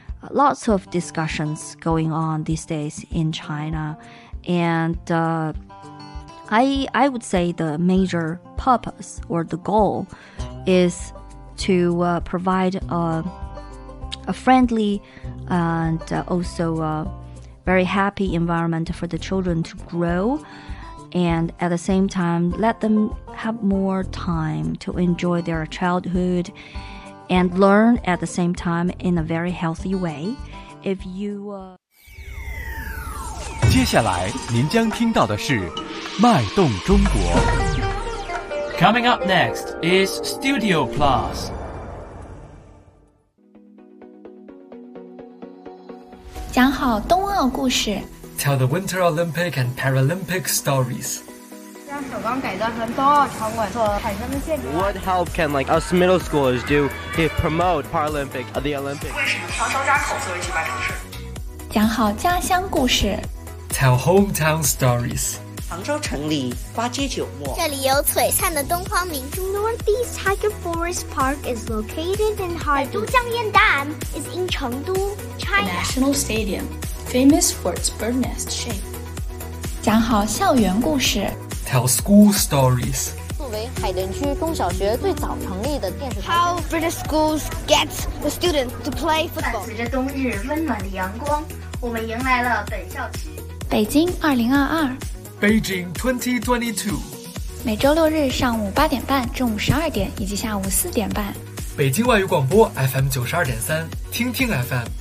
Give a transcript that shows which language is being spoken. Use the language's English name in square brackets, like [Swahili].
[English] Lots of discussions going on these days in China, and I would say the major purpose or the goal is to provide a friendly and also a very happy environment for the children to grow, and at the same time let them have more time to enjoy their childhood and learn at the same time in a very healthy way. If you [Chinese] 接下来您将听到的是脉动中国。 [English] Coming up next is Studio Plus. Tell the Winter Olympic and Paralympic stories. What help can us middle schoolers do to promote Paralympic at the Olympics? Tell hometown stories. The Tiger Forest Park is located in Harbin. Is in Chengdu, China. The National Stadium. Famous for its bird nest shape. [Chinese] 讲好校园故事。 [English] Tell school stories. [Chinese] 作为海淀区中小学最早成立的电视台。 [English] How British schools get the students to play football. [Chinese] 伴随着冬日温暖的阳光，我们迎来了本校区。北京2022。 [English] Beijing 2022。 [Chinese] 每周六日上午8:30、中午12:00以及下午4:30。北京外语广播 FM 92.3，听听 FM。